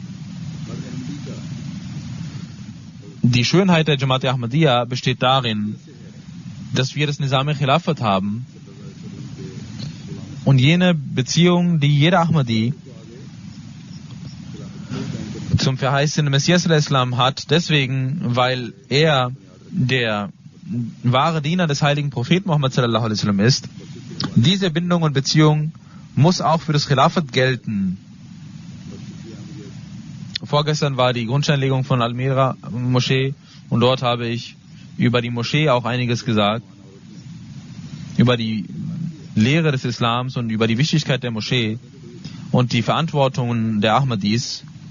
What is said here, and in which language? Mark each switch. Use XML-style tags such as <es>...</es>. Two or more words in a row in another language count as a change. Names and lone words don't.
<de>Die Schönheit der Jamaat Ahmadiyya besteht darin, dass wir das</de> <ar>نظام الخلافة</ar> <de>haben und jene Beziehung, die jeder Ahmadi zum verheißenen Messias al-Islam hat, deswegen, weil er der wahre Diener des heiligen Propheten Muhammad</de> <ar>صلى الله عليه وسلم</ar> <de>ist. Diese Bindung und Beziehung muss auch für das Khilafat gelten. Vorgestern war die Grundsteinlegung von Al-Mira Moschee und dort habe ich über die Moschee auch einiges gesagt, über die Lehre des Islams und über die Wichtigkeit der Moschee und die Verantwortungen der Ahmadis.</de>